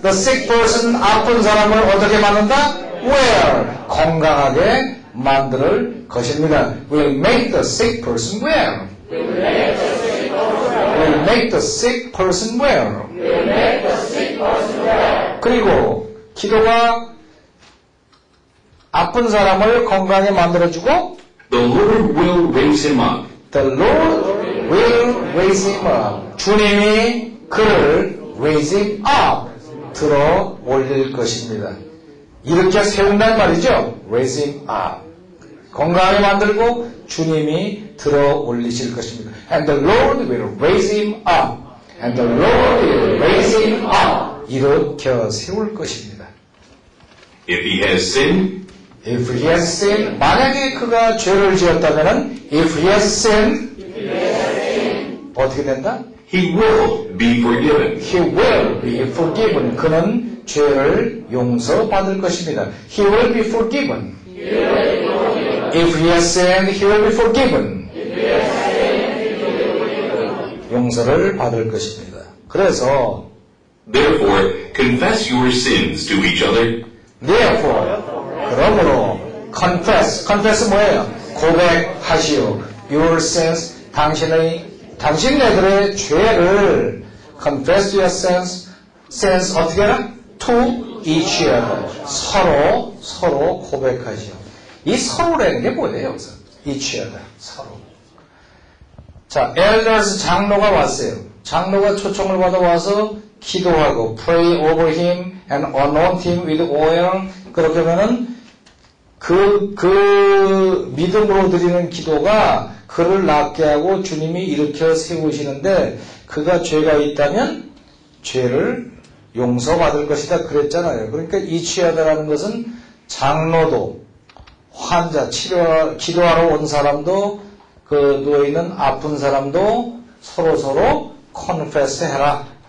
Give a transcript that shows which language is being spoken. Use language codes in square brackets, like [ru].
[en] The sick person [ko] 아픈 사람을 어떻게 만든다? [en] Well. [ko] 건강하게 만들 것입니다. [en] Will make the sick person well. Will make the sick person well. [ko] 그리고 기도가 아픈 사람을 건강하게 만들어주고 [en] The Lord will raise him up. The Lord will raise him up. [ko] 주님이 그를 [en] raise him up. [ko] 들어 올릴 것입니다. 이렇게 세운단 말이죠. [en] raise him up. [ko] 건강하게 만들고 주님이 들어 올리실 것입니다. [en] And the Lord will raise him up. And the Lord will raise him up. [ko] 일으켜 세울 것입니다. [en] If he has sinned, If he has sinned, [ko] 만약에 그가 죄를 지었다면 [en] if he has sinned, [ko] 어떻게 된다? [en] he will be forgiven. He will be forgiven. [ko] 그는 죄를 용서받을 것입니다. [en] He will be forgiven. If he has sinned, he will be forgiven. [ko] 용서를 받을 것입니다. 그래서 [en] Therefore, confess your sins to each other. Therefore, [ko] 그러므로 confess 뭐예요? 고백하시오. [en] Your sins, [ko] 당신네들의 죄를 [en] confess your sins [ko] 어떻게 하라? [en] To each other. [ko] 서로 고백하시오. 이 서로라는 게 뭐예요? 여기서 [en] each other. [ko] 서로. 자, elders 장로가 왔어요. 장로가 초청을 받아 와서 기도하고 [en] pray over him and anoint him with oil. [ko] 그렇게 하면은 그 믿음으로 드리는 기도가 그를 낫게 하고 주님이 일으켜 세우시는데 그가 죄가 있다면 죄를 용서받을 것이다 그랬잖아요. 그러니까 이치하다라는 것은 장로도 환자 기도하러 온 사람도 그 누워있는 아픈 사람도 서로 confess 해라.